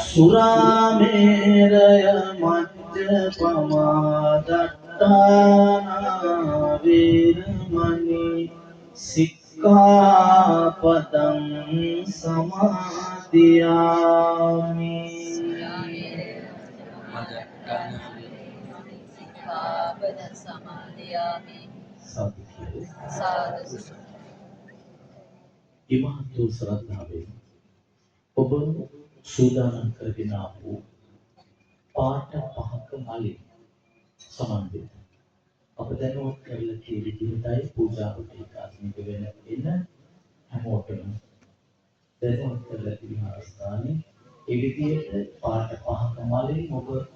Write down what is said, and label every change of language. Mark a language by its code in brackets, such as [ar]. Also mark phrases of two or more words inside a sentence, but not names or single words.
[pi] සුරාමේරය මජ්ජපමා දත්තානා වේරමණී සික්ඛාපදං සමාදියාමි. සික්ඛාපද සමාදියාමි. සාදු. [si] ඉමහත් වූ ශ්‍රද්ධාවෙන් ඔබ සූදානම් කරගෙන ආපු පාට පහක මලින් සමන්විත අප දැනුවත් කරලා කිය විදිහටයි පූජාවට ඒකාත්මික වෙන එන හැමෝටම දැනුවත් කරලා තිබෙන අවස්ථාවේ ඒ විදිහට පාට පහක මලින් ඔබ